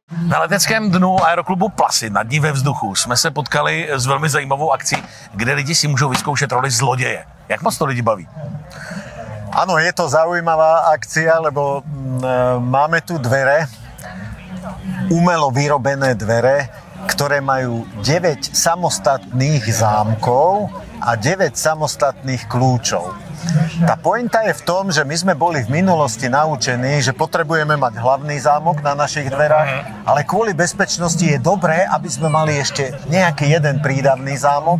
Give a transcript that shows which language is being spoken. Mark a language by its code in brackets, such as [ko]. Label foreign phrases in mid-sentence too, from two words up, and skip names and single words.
[cs] Na leteckém dnu aeroklubu Plasy nad ní ve vzduchu jsme se potkali s velmi zajímavou akcí, kde lidi si můžou vyzkoušet roli zloděje. Jak moc to lidi baví? [sk] Áno, je to zaujímavá akcia, lebo máme tu dvere, umelo vyrobené dvere, ktoré majú 9 samostatných zámkov a 9 samostatných kľúčov. Tá pointa je v tom, že my sme boli v minulosti naučení, že potrebujeme mať hlavný zámok na našich dverách, ale kvôli bezpečnosti je dobré, aby sme mali ešte nejaký jeden prídavný zámok.